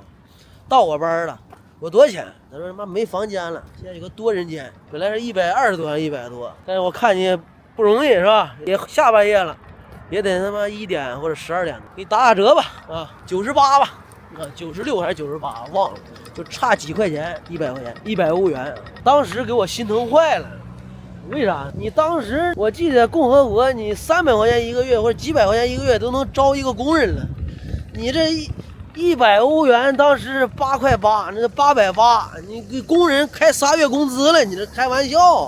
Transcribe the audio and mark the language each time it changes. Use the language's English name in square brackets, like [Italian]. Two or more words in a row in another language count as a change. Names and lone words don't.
[Chinese] 到我班了。我多少錢？他說他媽沒房間了，現在有個多人間，本來是120多100多，但是我看你不容易是吧？也下半夜了，也得他媽1點或者12點，給你打折吧啊，98吧啊，96還是98忘了，就差幾塊錢，100塊錢，100歐元。當時給我心疼壞了。為啥？你當時我記得共和國你300塊錢一個月或者幾百塊錢一個月都能招一個工人了，你這100歐元當時是8塊8，那880，你給工人開3月工資了，你這開玩笑。